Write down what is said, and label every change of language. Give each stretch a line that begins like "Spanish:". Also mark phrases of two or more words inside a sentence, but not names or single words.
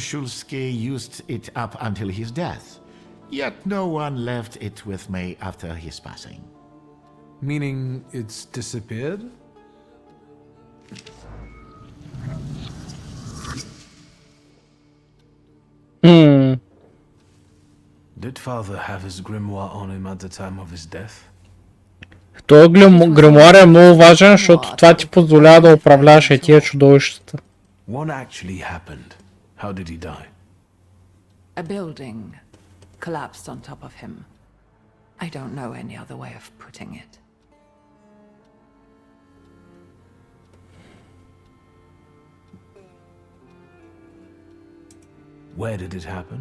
English: Shulsky used it up until his death, yet no one left it with me after his passing. Meaning it's disappeared? Did father have his grimoire on him at the time of his death?
Bulgarian: Той гримуар е много важен, защото това ти позволява да управляваш и тия чудовищата.
English: What actually happened? How did he die? A building collapsed on top of him. I don't know any other way of putting it. Where did it happen?